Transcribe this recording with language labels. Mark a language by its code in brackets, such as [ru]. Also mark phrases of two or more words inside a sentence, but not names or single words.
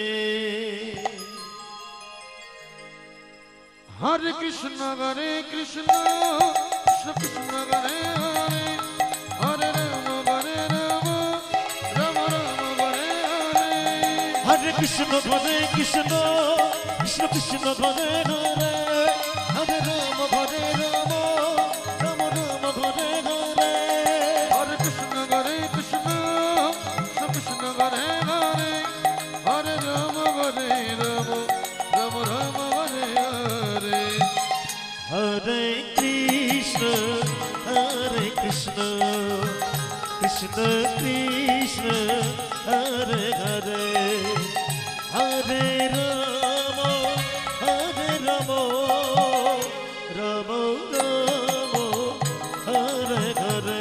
[sa] হরে কৃষ্ণ হরে কৃষ্ণ কৃষ্ণ কৃষ্ণ হরে হরে হরে রাম হরে রাম রাম রাম হরে হরে হরে কৃষ্ণ ঘরে কৃষ্ণ কৃষ্ণ কৃষ্ণ ঘরে ঘরে হরে রাম ঘরে রাম রাম রাম ঘরে ঘরে হরে কৃষ্ণ হরে কৃষ্ণ কৃষ্ণ হরে হরে হরে রাম হরে রাম রাম রাম হরে হরে হরে কৃষ্ণ কৃষ্ণ কৃষ্ণ হরে হরে হরে রাম রাম রাম হরে হরে